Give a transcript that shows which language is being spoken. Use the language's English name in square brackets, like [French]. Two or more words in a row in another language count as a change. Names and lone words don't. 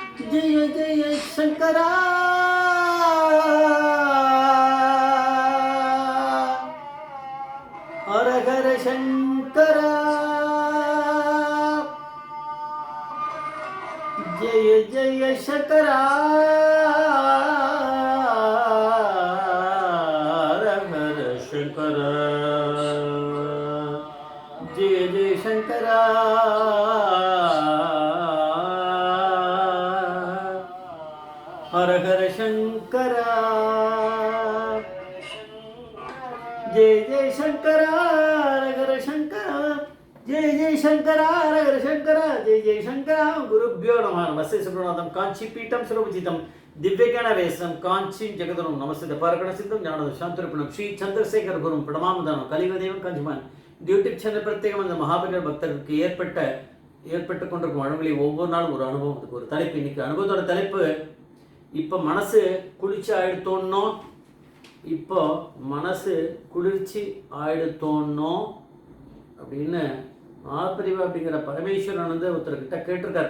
[Sanskrit] जय जय शंकरा हर हर शंकरा जय जय शंकरा हर हर शंकरा जय जय शंकरा हर हर शंकरा जय जय शंकरा हर हर शंकरा जय जय शंकरा हर हर शंकरा जय जय शंकरा गुरुभ्यो नमः नमस्ते सुब्रह्मण्यम कांची पीठम सर्वजितम दिव्यज्ञान वेशम कांची जगदरु नमस्ते पारगण सिद्धम ज्ञानद शांतिरूपिणम श्री चंद्रशेखर गुरु प्रणमामदानं कलियुगदेवं कांचीमान [Tamil] யூடியூப் சேனல் பிரத்யேகம் அந்த மகாபலிபுர பக்தர்களுக்கு ஏற்பட்டு கொண்டிருக்கும் வழங்கலில் ஒவ்வொரு நாளும் ஒரு அனுபவம், அதுக்கு ஒரு தலைப்பு. இன்னைக்கு அனுபவத்தோட தலைப்பு, இப்போ மனசு குளிர்ச்சி ஆயிடுத்தோன்னோம், இப்போ மனசு குளிர்ச்சி ஆயிடுத்தோன்னோம் அப்படின்னு மகாபலிபுரம் அப்படிங்கிற பரமேஸ்வரன் வந்து ஒருத்தர்கிட்ட கேட்டிருக்காரு.